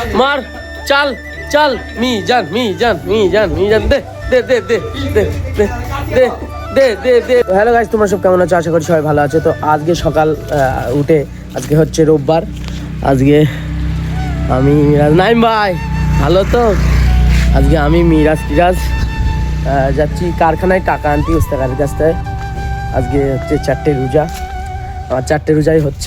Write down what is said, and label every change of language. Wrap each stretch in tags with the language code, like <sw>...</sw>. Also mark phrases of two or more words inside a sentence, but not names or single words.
<bn>मार चल चल मीजान मीजान मीजान मीजान दे दे दे दे दे दे दे दे दे दे। হ্যালো গাইস, তোমরা সব কেমন আছো? আশা করি সবাই ভালো আছে। তো আজকে সকাল উঠে আজকে হচ্ছে রোববার। আজকে আমি মিরাজ নাইম ভাই ভালো তো। আজকে আমি মিরাজ যাচ্ছি কারখানায় টাকা আনতে উস্তাকারের কাছ থেকে। আজকে হচ্ছে 4টে রোজা, আমার 4টে রোজাই হচ্ছে।</bn>